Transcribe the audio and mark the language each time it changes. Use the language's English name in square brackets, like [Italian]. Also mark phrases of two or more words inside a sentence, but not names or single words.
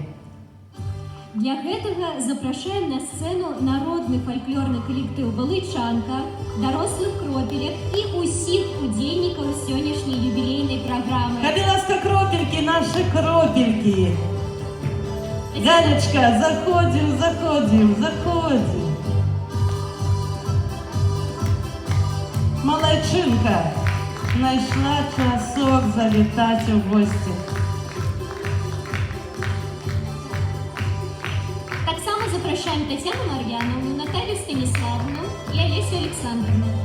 [Belarusian] Для гэтага запрашаем на сцэну народны фальклорны калектыў «Валычанка», дарослых кропелек і ўсіх удзельнікаў сённяшняй юбілейнай праграмы. Калі ласка, кропелькі, нашы кропелькі. Галечка, заходзім, заходзім, заходзім. [Ukrainian] знайшла часок завітати у гості. Так само запрошаємо Тетяну Мар'яновну, Наталію Станіславовну і Олесю Олександровну.